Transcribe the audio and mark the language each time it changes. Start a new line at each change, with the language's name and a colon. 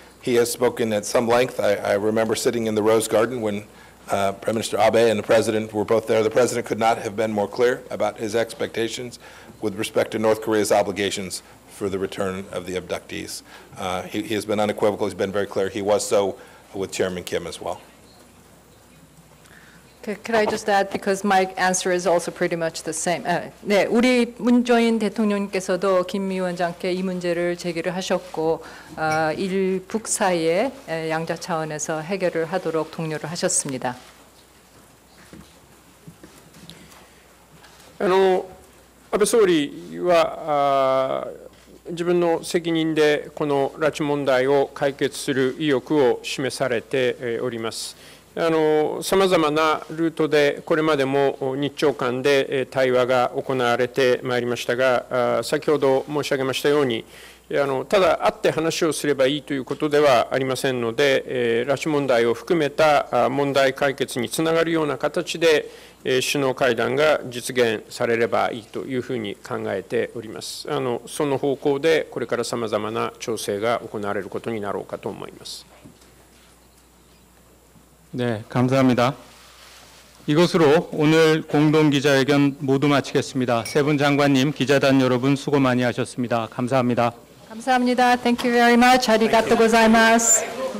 English: He has spoken at some length. I remember sitting in the Rose Garden when Prime Minister Abe and the President were both there. The President could not have been more clear about his expectations with respect to North Korea's obligations for the return of the abductees. He has been unequivocal. He's been very clear. He was so with Chairman Kim as well. Could I just add, because my answer is also pretty much the same.
Korean: 네, 우리 문재인 대통령께서도 김 위원장께 이 문제를 제기를 하셨고, 일북 사이에 양자 차원에서 해결을 하도록 독려를 하셨습니다.
Japanese: 安倍総理は自分の責任でこの拉致問題を解決する意欲を示されております。さまざまなルートでこれまでも日朝間で対話が行われてまいりましたが、先ほど申し上げましたように、ただ会って話をすればいいということではありませんので、拉致問題を含めた問題解決につながるような形で首脳会談が実現されればいいというふうに考えております。その方向でこれからさまざまな調整が行われることになろうかと思います。
Korean: 네, 감사합니다. 이것으로 오늘 공동기자회견 모두 마치겠습니다. 세 분 장관님, 기자단 여러분 수고 많이 하셨습니다. 감사합니다. 감사합니다.
English: Thank you very much.
Japanese: 아리가또 고자이마스.